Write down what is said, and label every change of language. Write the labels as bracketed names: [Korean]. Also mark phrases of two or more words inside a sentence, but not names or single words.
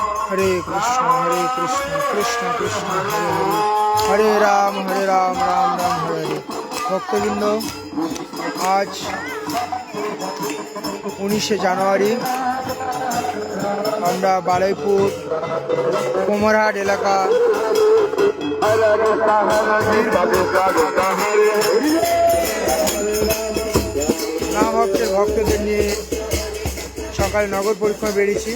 [Sanskrit] हरे कृष्ण कृष्ण कृष्ण हरे हरे हरे राम राम राम हरे हरे। [Bangla] ভক্তবৃন্দ আজ 19 জানুয়ারি আমরা বারুইপুর কুমারহাট এলাকা ভক্তদের নিয়ে সকালে নগর পরিক্রমা বেরিয়েছি।